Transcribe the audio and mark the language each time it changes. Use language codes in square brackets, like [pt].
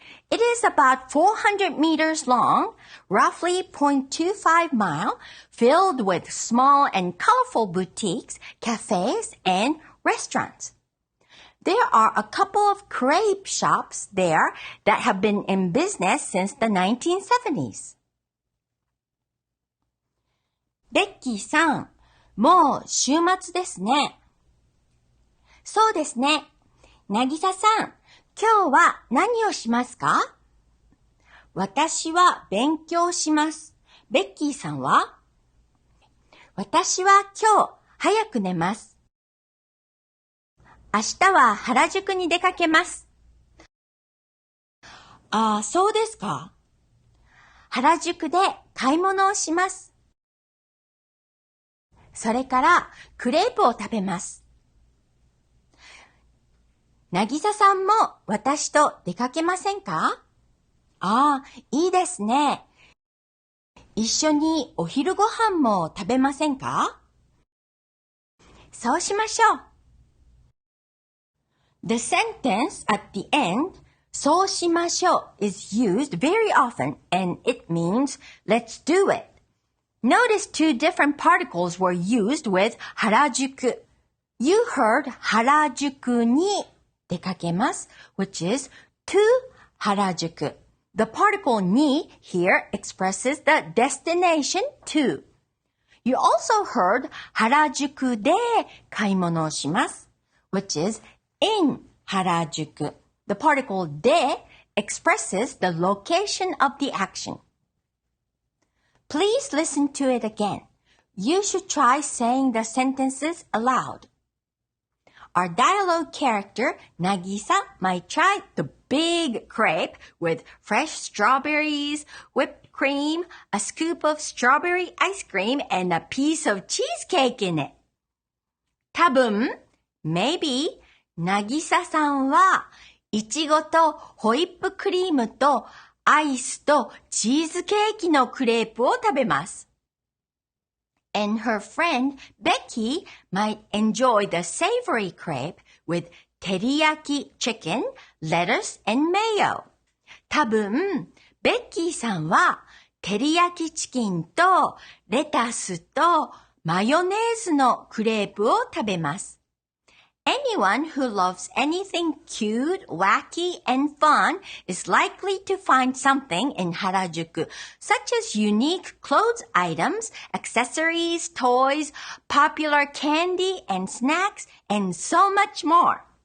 [en] It is about 400 meters long, roughly 0.25 mile, filled with small and colorful boutiques, cafes, and restaurants. There are a couple of crepe shops there that have been in business since the 1970s. [ja] ベッキーさん、もう週末ですね。そうですね。なぎささん、今日は何をしますか? 私は勉強します。ベッキーさんは? 私は今日早く寝ます。明日は原宿に出かけます。ああ、そうですか。原宿で買い物をします。それからクレープを食べます。なぎささんも私と出かけませんか? ああ、いいですね。一緒にお昼ご飯も食べませんか? そうしましょう。 [en] The sentence at the end, [ja] そうしましょう [en] is used very often and it means let's do it. Notice two different particles were used with Harajuku. You heard Harajuku [ja] に出かけます [en] which is to Harajuku. The particle に here expresses the destination to. You also heard Harajuku [ja] で買い物をします [en] which is in Harajuku. The particle で expresses the location of the action. Please listen to it again. You should try saying the sentences aloud. Our dialogue character, Nagisa, might try the big crepe with fresh strawberries, whipped cream, a scoop of strawberry ice cream, and a piece of cheesecake in it. [ja] 多分, maybe, なぎささんはいちごとホイップクリームとアイスとチーズケーキのクレープを食べます。 [en] And her friend Becky might enjoy the savory crepe with teriyaki chicken, lettuce, and mayo. [ja] 多分、ベッキーさんはテリヤキチキンとレタスとマヨネーズのクレープを食べます。 [en] Anyone who loves anything cute, wacky, and fun is likely to find something in Harajuku, such as unique clothes items, accessories, toys, popular candy and snacks, and so much more.